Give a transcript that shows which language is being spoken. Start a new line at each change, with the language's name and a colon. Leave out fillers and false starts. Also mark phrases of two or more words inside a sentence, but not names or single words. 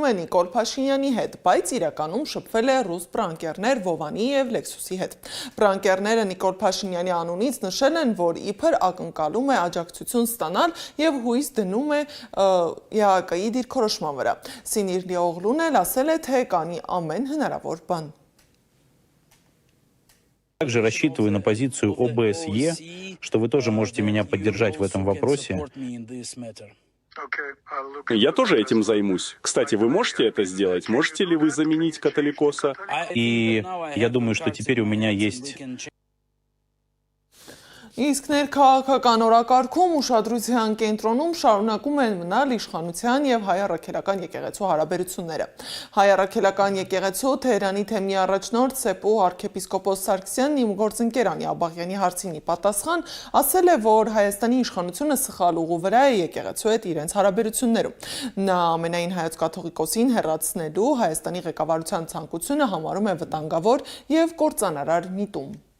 Armenian: է Նիկոլ Փաշինյանի հետ, բայց իրականում շփվել է ռուս պրանկերներ Վովանի և Լեքսուսի հետ։ Պրանկերները Նիկոլ Փաշինյանի անունից նշել են, որ իբր ակնկալում է աջակցություն ստանալ և հույս դնում է ԵԱԿ-ի դիրքորոշման վրա։ Սինիրլիօղլուն էլ ասել է, թե կանի ամեն հնարավոր բան։
Russian: Также рассчитываю на позицию ОБСЕ, что вы тоже можете меня поддержать в этом вопросе. Я тоже этим займусь. Кстати, вы можете это сделать? Можете ли вы заменить католикоса? И я думаю, что теперь у меня есть...
Armenian: Իսկ ներքաղաքական օրակարգում ուշադրության կենտրոնում շարունակում են մնալ իշխանության և հայ առաքելական եկեղեցու հարաբերությունները։ Հայ առաքելական եկեղեցու Թեհրանի թեմի առաջնորդ Սեպու arczepiskopos Սարգսյանն իմ գործընկեր Անի Աբաղյանի հարցին ի պատասխան ասել է, որ Հայաստանի իշխանությունը սխալ ուղու վրա է եկեղեցու հետ իրենց հարաբերություններում։ Նա ամենայն հայոց կաթողիկոսին հեռացնելու Հայաստանի ղեկավարության ցանկությունը համարում է վտանգավոր և կործանարար միտում։